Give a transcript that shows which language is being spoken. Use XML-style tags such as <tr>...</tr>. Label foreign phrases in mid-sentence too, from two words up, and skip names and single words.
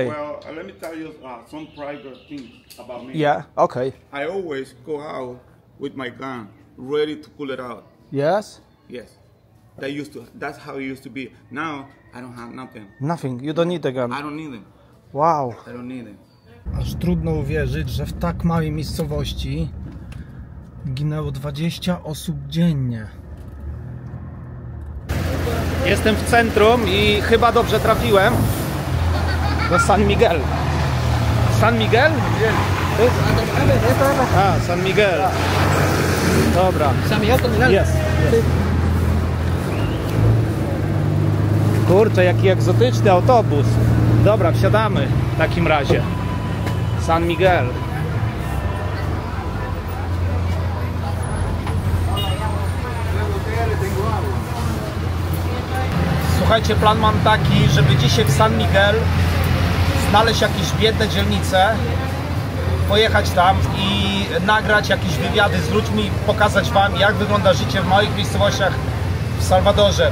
<en>Well, let me tell you some private things about me. Yeah, okay. I always go out with my gun, ready to pull it out. Yes? Yes. That's how it used to be. Now, I don't have nothing. Nothing. You don't need a gun. I don't need them. Wow. I don't need them.</en> <pl>Aż trudno uwierzyć, że w tak małej miejscowości ginęło 20 osób dziennie. Jestem w centrum i chyba dobrze trafiłem do San Miguel. San Miguel? A, San Miguel. Dobra. San Miguel Terminal. Jest. Kurczę, jaki egzotyczny autobus. Dobra, wsiadamy w takim razie. San Miguel. Słuchajcie, plan mam taki, żeby dzisiaj w San Miguel znaleźć jakieś biedne dzielnice, pojechać tam i nagrać jakieś wywiady z ludźmi, pokazać wam, jak wygląda życie w małych miejscowościach w Salwadorze.</pl>